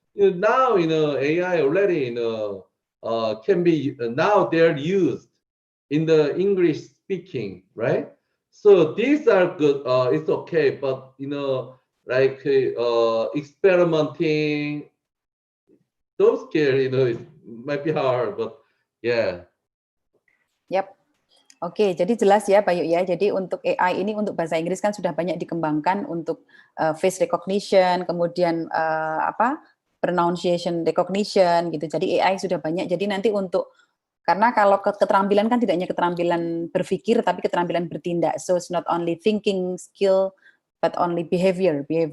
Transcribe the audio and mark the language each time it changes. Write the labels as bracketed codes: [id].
[en] Now AI already can be now they're used in the English speaking, right? So these are good. It's okay, but like experimenting, those scale, it might be hard, but yeah. [id] Yap. Oke, jadi jelas ya Pak Yuk ya. Jadi untuk AI ini untuk bahasa Inggris kan sudah banyak dikembangkan untuk face recognition, kemudian pronunciation recognition gitu. Jadi AI sudah banyak. Jadi nanti untuk karena kalau keterampilan kan tidak hanya keterampilan berpikir tapi keterampilan bertindak. [en] So it's not only thinking skill but only behavior.